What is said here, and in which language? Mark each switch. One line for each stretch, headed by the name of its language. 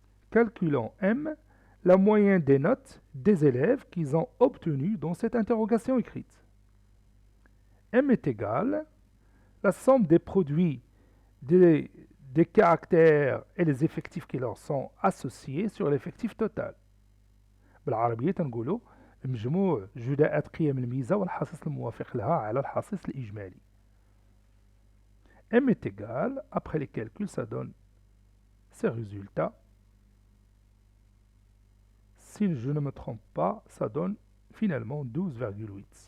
French: Calculons M la moyenne des notes des élèves qu'ils ont obtenues dans cette interrogation écrite. M est égal la somme des produits des caractères et les effectifs qui leur sont associés sur l'effectif total.
Arabic: بالعربية تنقولوا مجموع جداءات قيم الميزة والحصيص الموافق لها على الحصيص الإجمالي.
French: M est égal, après les calculs, ça donne ces résultats. Si je ne me trompe pas, ça donne finalement 12,8.